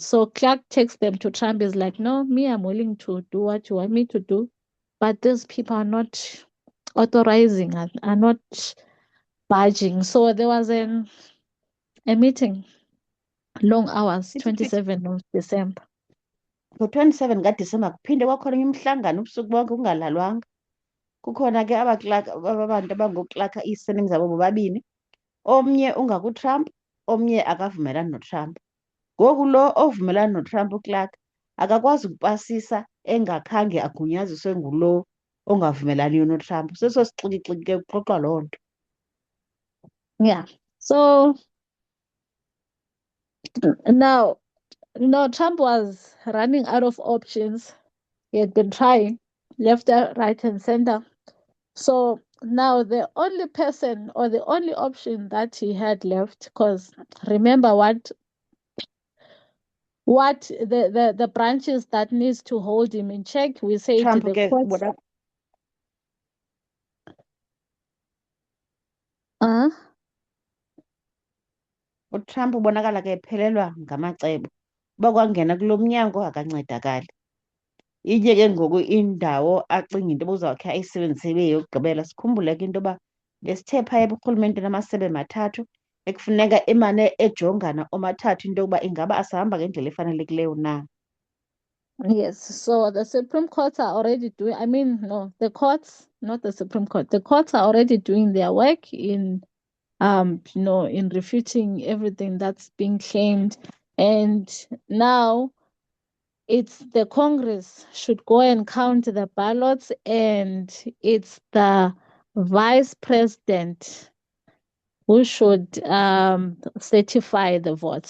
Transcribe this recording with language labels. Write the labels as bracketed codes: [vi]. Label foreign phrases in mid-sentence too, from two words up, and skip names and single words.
[en] So Clark takes them to Trump, is like, no, me, I'm willing to do what you want me to do. But these people are not authorizing, are not budging. So there was a meeting, long hours, [xh] Ithi phithi [en] 27th of December. [xh] ngo-27 kaDisemba kuphinde kwakhona umhlangano ubusuku bonke kungalalwanga. Kukhona ke abantu abangoklakha ii-surname zabo bobabini, omnye ungakuTrump, omnye akavumelani noTrump. Ngoku lo ovumelana noTrump uClark akakwazi ukupasisa engakhange agunyaziswe ngulo ongavumelaniyo noTrump. Seso sixikixiki ke kuxoxwa loo nto. [en] Yeah. So now, Trump was running out of options. He had been trying left, right, and center. So now the only person or the only option that he had left, because remember what the branches that needs to hold him in check, we say Trump the [xh] ke [en] courts. [xh] ubona Uh, uTrump ubonakala ke ephelelwa ngamacebo. Uba kwangena kulo mnyango akancedakali. Inye ke ngoku indawo acinga into obuzawukhe ayisebenzisele yokugqibela. Sikhumbule ke into yoba besithe phaya eburhulumenteni amasebe mathathu ekufuneka emane ejongana omathathu into yokuba ingaba asihamba ngendlela efanelekileyo na. [en] yes. So the Supreme Courts are already doing, I mean, no, the courts, not the Supreme Court. The courts are already doing their work in in refuting everything that's being claimed. And now it's the Congress should go and count the ballots, and it's the Vice President who should certify the votes.